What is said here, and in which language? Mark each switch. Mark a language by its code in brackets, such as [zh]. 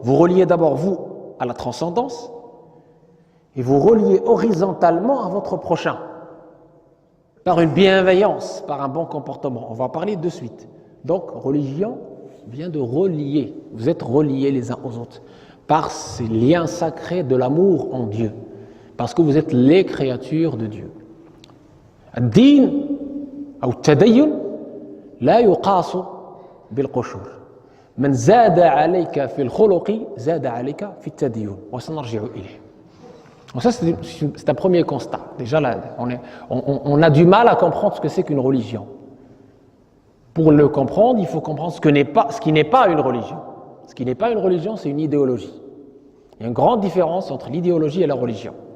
[fr] Vous reliez d'abord vous à la transcendance et vous reliez horizontalement à votre prochain par une bienveillance, par un bon comportement. On va en parler de suite. Donc, religion vient de relier. Vous êtes reliés les uns aux autres par ces liens sacrés de l'amour en Dieu, parce que vous êtes les créatures de Dieu. [ar] الدين أو التدين لا يقاس بالقشور من زاد عليك في الخلق زاد عليك في التدين وسنرجع إليه. [fr] Donc ça c'est un premier constat. Déjà là, on a du mal à comprendre ce que c'est qu'une religion. Pour le comprendre, il faut comprendre ce qui n'est pas une religion. Ce qui n'est pas une religion, c'est une idéologie. Il y a une grande différence entre l'idéologie et la religion.